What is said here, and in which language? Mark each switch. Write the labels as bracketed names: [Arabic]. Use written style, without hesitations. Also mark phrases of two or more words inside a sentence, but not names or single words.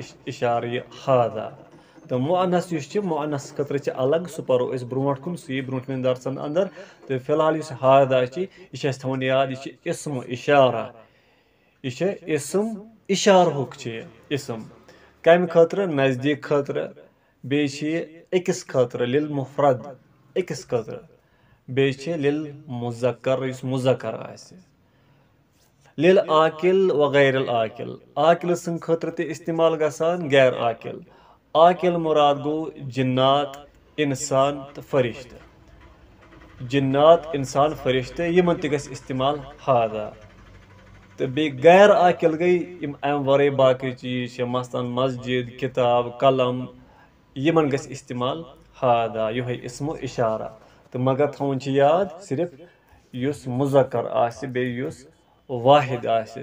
[Kashmiri] اِشارٕ یہِ ہادا تہٕ مُعنس یُس چھِ مُعنس خٲطرٕ چھِ الگ سُہ پرو أسۍ برونٛٹھ کُن سُہ یی برونٛٹھمٮ۪ن درسن انٛدر تہٕ فِلحال یُس ہادا چھِ یہِ چھِ اَسہِ تھاوُن یاد یہِ چھِ اسم اِشارہ یہِ چھِ اسم اِشارہُک چھِ یہِ اسم کمہِ خٲطرٕ نزدیٖک خٲطرٕ بیٚیہِ چھِ یہِ أکِس خٲطرٕ [Arabic] لِل مُفرد [Kashmiri] أکِس خٲطرٕ بیٚیہِ چھِ [Arabic] لِل مُذکر [Kashmiri] یُس مُذکر آسہِ [Arabic] لِل عاقل وغیر العاقل [Kashmiri] عاقلہٕ سٕنٛدِ خٲطرٕ تہِ استعمال گژھان غیر عاقل عاقل مُراد گوٚو جِنات انسان تہٕ فرشتہٕ جِنات انسان فرشتہٕ یِمن تہِ گژھِ استعمال ہادا تہٕ بیٚیہِ غیر عاقل گٔے یِم امہِ ورٲے باقٕے چیٖز چھِ مثلاً مسجد کِتاب قلم یِمن گژھِ استعمال ہادا یِہوے اسمو اِشارہ تہٕ مگر تھاوُن چھِ یاد صرف یُس مُذکر آسہِ بیٚیہِ یُس واحد آسہِ